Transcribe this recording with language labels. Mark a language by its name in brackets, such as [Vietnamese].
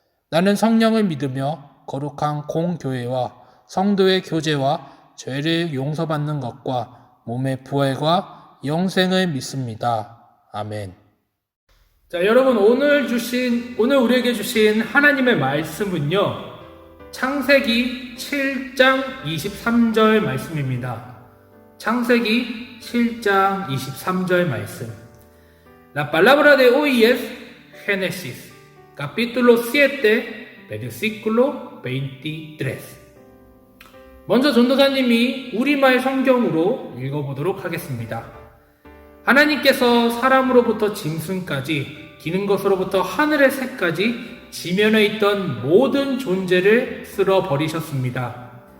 [Korean] 나는 성령을 믿으며 거룩한 공교회와 성도의 교제와 죄를 용서받는 것과 몸의 부활과 영생을 믿습니다. 아멘. 자, 여러분 오늘 우리에게 주신 하나님의 말씀은요, 창세기 7장 23절 말씀입니다. 창세기 7장 23절 말씀. [Spanish] La palabra de hoy es Génesis, capítulo 7, versículo 23. [Korean] 먼저 전도사님이 우리말 성경으로 읽어보도록 하겠습니다. 하나님께서 사람으로부터 짐승까지, 기는 것으로부터 하늘의 새까지 지면에 있던 모든 존재를 쓸어버리셨습니다.